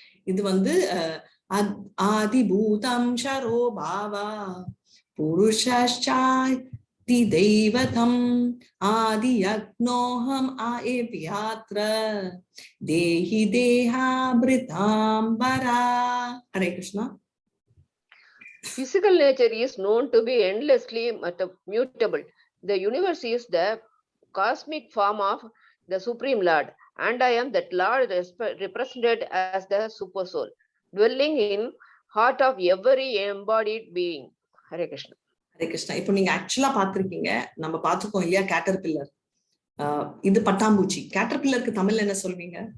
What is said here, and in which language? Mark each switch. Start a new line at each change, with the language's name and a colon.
Tamil: இது வந்து
Sanskrit: ஆதிபூதம் ஷரோ பாவா புருஷாச்சாதி தெய்வதம் ஆதி யக்னோஹம் ஆயப்யாத்ர தேஹி தேஹாப்ரிதாம்பரா. Hare Krishna.
English: Physical nature is known to be endlessly mutable. The universe is the cosmic form of the Supreme Lord, and I am that Lord represented as the super soul, dwelling in heart of every embodied being.
Sanskrit: Hare Krishna. Hare Krishna.
Tamil: இப்போ நீங்க ஆக்சுவலா பாத்திருக்கீங்க, நம்ம பாத்துக்கோம் இல்லையா, caterpillar. இது பட்டாம்பூச்சி. கேட்டர்பில்லருக்கு தமிழ்ல என்ன சொல்வீங்க?